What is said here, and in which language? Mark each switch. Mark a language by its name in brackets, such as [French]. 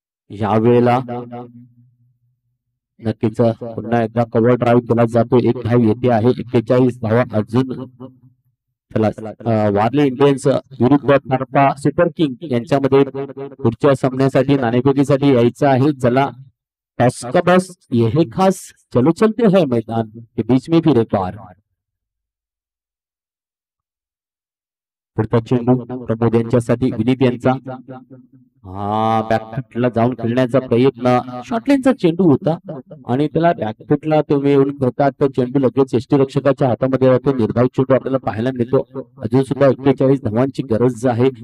[Marathi] यावेळेला नक्कीच पुन्हा एकदा कव्हर ड्राईव्ह केला जातो. एक धाव येते आहे. 41 धावा अजून वारली इंडियन्स विरुद्ध थारपा सुपर किंग यांच्यामध्ये पुढच्या सामन्यासाठी नाणेफेकीसाठी यायचं आहे. [Hindi] चला टॉस का बस ये खास चलो चलते हैं मैदान के बीच में फिर एक बार. [Marathi] पुढचा चेंडू प्रमोद यांच्यासाठी विनीत यांचा हा बॅकफुटला जाऊन खेळण्याचा प्रयत्न शॉर्टलेनचा चेंडू होता आणि त्याला बॅकफुटला तुम्ही येऊन खेळतात तर चेंडू लगेच एसटी रक्षकाच्या हातामध्ये राहतो. निर्धाव चेंडू आपल्याला पाहायला मिळतो. अजून सुद्धा 41 धावांची गरज आहे.